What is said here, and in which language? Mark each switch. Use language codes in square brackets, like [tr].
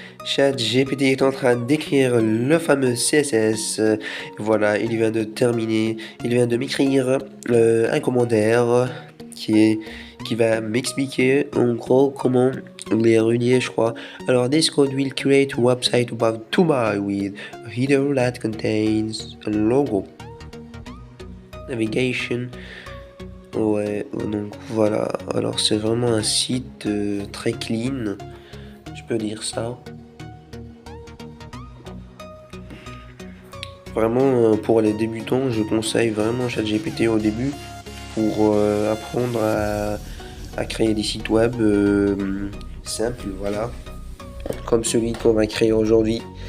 [fr] ChatGPT est en train d'écrire le fameux CSS. Voilà, il vient de terminer. Il vient de m'écrire un commentaire qui va m'expliquer en gros comment les relier, je crois. [en] Alors, this code will create a website about Dubai with a header that contains a logo, navigation. [fr] Ouais, donc voilà. Alors, c'est vraiment un site très clean, je peux dire ça. Vraiment, pour les débutants, je conseille vraiment ChatGPT au début pour apprendre à créer des sites web simples, voilà, comme celui qu'on va créer aujourd'hui.